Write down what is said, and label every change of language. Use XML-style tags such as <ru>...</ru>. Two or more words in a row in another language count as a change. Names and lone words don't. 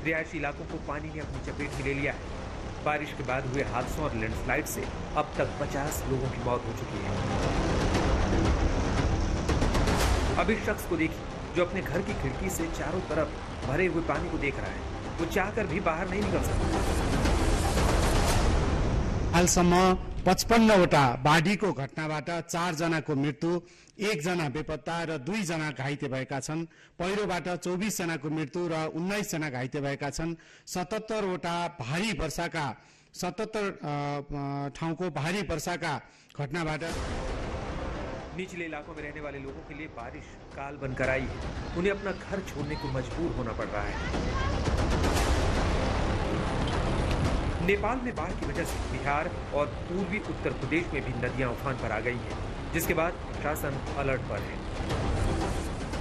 <hi>रिहायशी इलाकों को पानी ने अपनी चपेट में ले लिया है। बारिश के बाद हुए हादसों और लैंडस्लाइड से अब तक 50 लोगों की मौत हो चुकी है। अब इस शख्स को देखिए जो अपने घर की खिड़की से चारों तरफ भरे हुए पानी को देख रहा है। वो चाहकर भी बाहर नहीं निकल सकता।</hi> <ne>हालसम्म 55वटा बाढीको घटनाबाट 4 जनाको मृत्यु, 1 जना बेपत्ता र 2 जना घाइते भएका छन्। पहिरोबाट 24 जनाको मृत्यु र 19 जना घाइते भएका छन्। 77वटा भारी वर्षाका 77 ठाउँको भारी वर्षाका घटनाबाट</ne> <hi>निचले इलाकों में रहने वाले लोगों के लिए बारिश काल बनकर आई है। उन्हें अपना घर छोड़ने को मजबूर होना पड़ रहा है। नेपाल में बाढ़ की वजह से बिहार और पूर्वी उत्तर प्रदेश में भी नदियां उफान पर आ गई हैं, जिसके बाद शासन अलर्ट पर है।</hi>